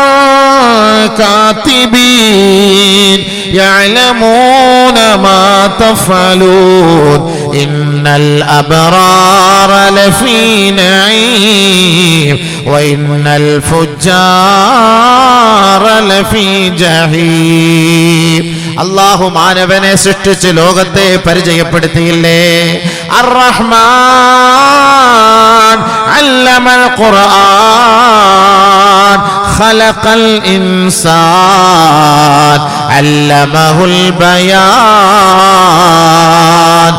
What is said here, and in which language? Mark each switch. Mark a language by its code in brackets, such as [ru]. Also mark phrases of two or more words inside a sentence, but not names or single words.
[ar] كاتبين يعلمون ما تفعلون إن الأبرار لفي نعيم وإن الفجار لفي جحيم. [ml] അല്ലാഹു മാനവനെ സൃഷ്ടിച്ച് ലോകത്തെ പരിചയപ്പെടുത്തിയില്ലേ? [ar] الرحمن علم القرآن خلق الإنسان علمه البيان.